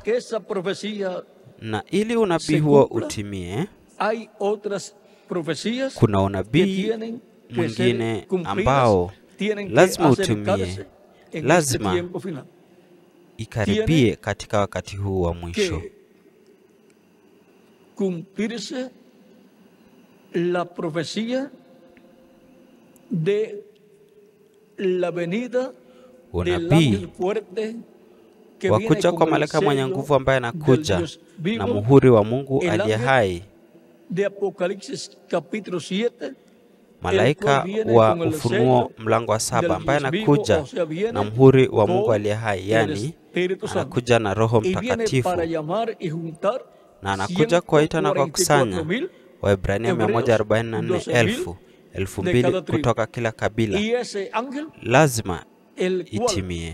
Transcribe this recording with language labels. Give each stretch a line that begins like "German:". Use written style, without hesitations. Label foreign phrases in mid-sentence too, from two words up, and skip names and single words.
Swahili: Na ili unabii huo utimie, kuna unabii mwingine ambao lazima utimie, lazima ikaribie katika wakati huu wa mwisho.
Spanish: La profecía de la venida
Swahili: unabii wa kuja kwa malaika mwenye nguvu ambaye anakuja na muhuri wa Mungu aliye hai. Malaika wa Ufunuo mlango wa 7 ambaye anakuja na muhuri wa Mungu aliye hai, yani anakuja na Roho Mtakatifu, na anakuja kuwaita na kukusanya Waebrania 144,000 2,000 kutoka kila kabila lazima itimie.